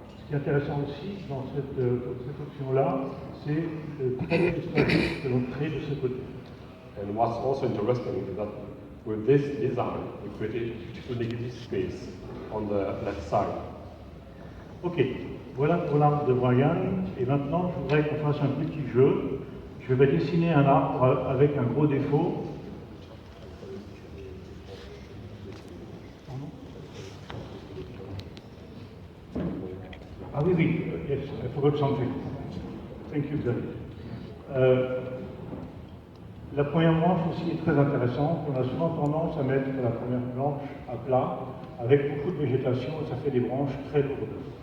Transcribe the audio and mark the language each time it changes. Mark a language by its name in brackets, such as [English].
[French] Ce qui est intéressant aussi dans cette option-là, c'est le trait stratégique que l'on crée de ce côté. [English] And what's also interesting is that with this design, we created a beautiful negative space on the left side. [French] Ok, voilà pour l'arbre de Brian. Et maintenant, je voudrais qu'on fasse un petit jeu. Je vais dessiner un arbre avec un gros défaut. Ah oui, [English] yes, I forgot something. Thank you, Xavier. [French] La première manche aussi est très intéressante. On a souvent tendance à mettre la première planche à plat, avec beaucoup de végétation, et ça fait des branches très lourdes.